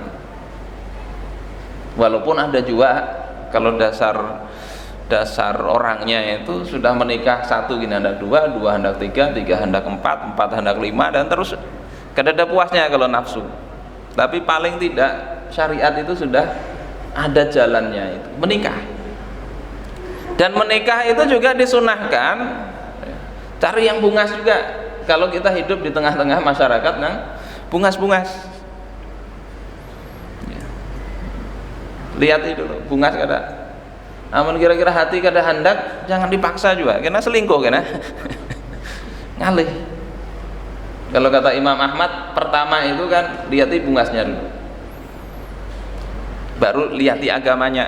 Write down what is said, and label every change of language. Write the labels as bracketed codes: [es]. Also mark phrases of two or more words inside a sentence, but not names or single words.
[bjn] Walaupun ada juga kalau dasar orangnya itu sudah menikah, satu gini hendak dua, dua hendak tiga, tiga hendak empat, empat hendak lima, dan terus kada ada puasnya kalau nafsu. Tapi paling tidak syariat itu sudah ada jalannya, itu menikah. Dan menikah itu juga disunahkan cari yang bungas juga. Kalau kita hidup di tengah-tengah masyarakat yang bungas-bungas, ya. Lihat itu loh, bungas kada. Namun kira-kira hati kada hendak, jangan dipaksa juga, karena selingkuh kena ngalih. Kalau kata Imam Ahmad, pertama itu kan lihati bungasnya dulu, baru lihati agamanya.